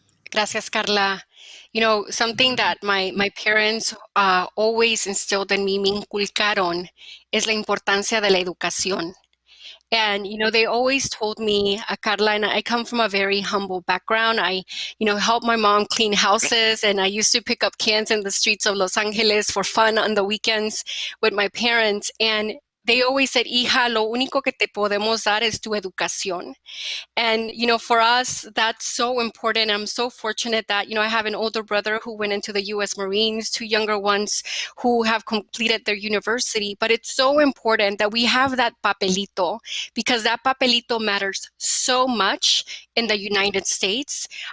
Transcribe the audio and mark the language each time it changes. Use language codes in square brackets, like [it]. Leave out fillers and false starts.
[es] Gracias, [en] Carla. You know, something that my parents always instilled in me, [es] me inculcaron, es la importancia de la educación. [en] And, you know, they always told me, Carla, and I come from a very humble background. I, you know, helped my mom clean houses, and I used to pick up cans in the streets of Los Angeles for fun on the weekends with my parents. And they always said, [es] hija, lo único que te podemos dar es tu educación. [en] And, you know, for us, that's so important. I'm so fortunate that, you know, I have an older brother who went into the U.S. Marines, two younger ones who have completed their university. But it's so important that we have that papelito, because that papelito matters so much in the United States.